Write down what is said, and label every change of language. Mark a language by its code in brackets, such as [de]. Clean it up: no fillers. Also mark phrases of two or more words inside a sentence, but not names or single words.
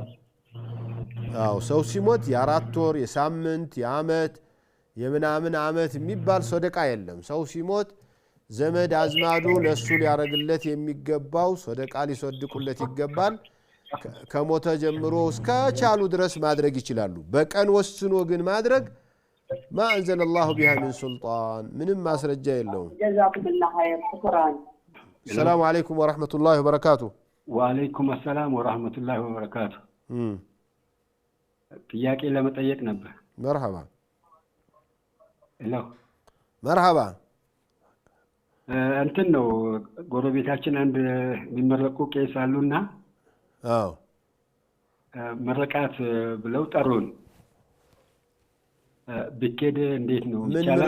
[am] አው ሰው ሲሞት ያራት ወር የሳምንት የአመት የምናምን አመት የሚባል ሰደቃ የለም ሰው ሲሞት ዘመድ አዝማዱ ለሱ ሊያረግለት የሚገባው ሰደቃ ሊሰድቁለት ይገባል ከሞተ ጀምሮ እስከ ቻሉ ድረስ ማድረግ ይችላሉ በቀን ወስኖ ግን ማድረግ [ar] ما انزل الله بها من سلطان [am] ምንም ማስረጃ የለውም [ar] جزاكم الله خير شكرا السلام عليكم ورحمة الله وبركاته وعليكم السلام ورحمة الله وبركاته [am] ጥያቄ ለመጠየቅ ነበር [ar] مرحبا [am] ሄሎ [ar] مرحبا [am] እንትን ነው ጎረቤታችን አንድ የሚመረቁ ቄስ አሉና አዎ መረቃት ብለው ጠሩን ብኬድ እንዴት ነው ይቻላል